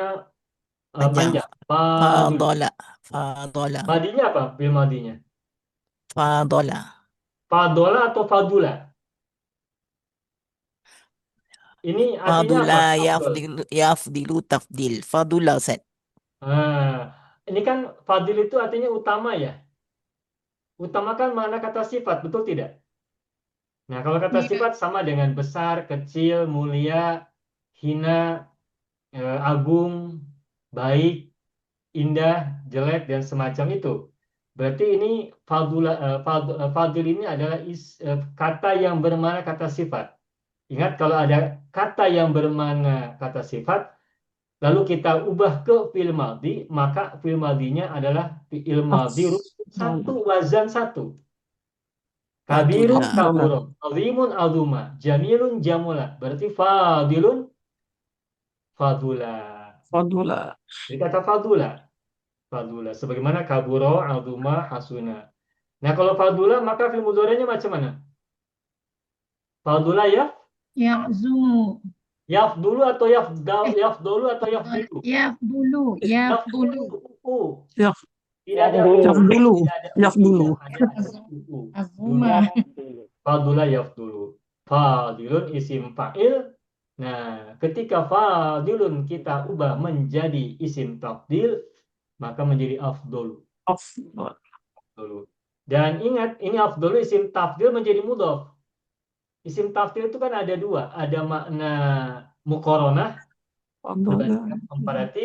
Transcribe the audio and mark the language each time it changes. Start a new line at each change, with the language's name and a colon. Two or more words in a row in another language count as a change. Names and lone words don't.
Indonesian: Panjang. panjang. Fadil.
Arabic: فضل فضل.
Indonesian: Madinya apa? Bil madinya. Fadola. Fadola atau fadula? Ini artinya apa? Fadula Afdol.
Arabic: يفضل تفضيل.
Indonesian: Fadula Ustaz. Ini kan fadil itu artinya utama ya. Utama kan mana kata sifat, betul tidak? Nah, kalau kata sifat sama dengan besar, kecil, mulia, hina, agung, baik, indah, jelek, dan semacam itu. Berarti ini fadil ini adalah kata yang bermakna kata sifat. Ingat kalau ada kata yang bermakna kata sifat, lalu kita ubah ke
Arabic: فعل ماضي,
Indonesian: maka
Arabic: فعل ماضي
Indonesian: adalah
Arabic: فعل ماضي
Indonesian: satu, wazan satu. Kabirun Fadula.
Arabic: كبر عظيم عظم جميل جمل.
Indonesian: Berarti
Arabic: فاضل فضل.
Indonesian: Fadula. Jadi kata
Arabic: فضل فضل.
Indonesian: Sebagaimana
Arabic: كبر عظم حسن.
Indonesian: Nah kalau fadula maka
Arabic: فعل مضارع
Indonesian: macam mana? Fadula ya? Ya'zumu. Yafdulu atau yafdulu atau yafdilu? Yafdulu. Yafdulu. Yaf, Tidak ada yaf dulu. tidak ada Yaf dulu. ada Azuma.
Arabic: فضل يفضل فاضل اسم فاعل.
Indonesian: Nah, ketika fadilun kita ubah menjadi
Arabic: اسم تفضيل,
Indonesian: maka menjadi afdol. Afdal. Dan ingat, ini
Arabic: أفضل اسم تفضيل
Indonesian: menjadi mudhof.
Arabic: اسم تفضيل
Indonesian: itu kan ada dua. Ada makna muqaranah, perbandingan komparatif.